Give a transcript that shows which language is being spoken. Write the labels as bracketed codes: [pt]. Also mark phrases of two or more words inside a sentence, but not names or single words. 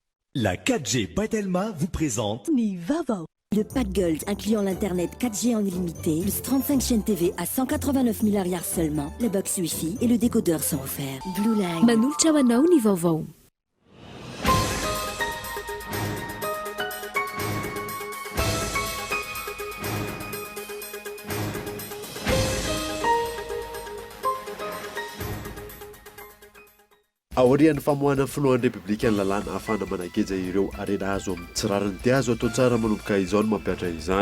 [fr] La 4G Patelma vous présente Ni Vava. Le pack Gold incluant l'internet 4G en illimité, plus 35 chaînes TV à 189 milliards seulement, les box Wi-Fi et le décodeur sont offerts. Blue Line. [mg] Manolotra ho anao ny vaovao. Aorian'ny famoahana filohan'ny republika ny lalàna ahafahana manageja ireo arena azo amin'ny tsirarany dia azo atao tsara manomboka izao no mampiatra izany.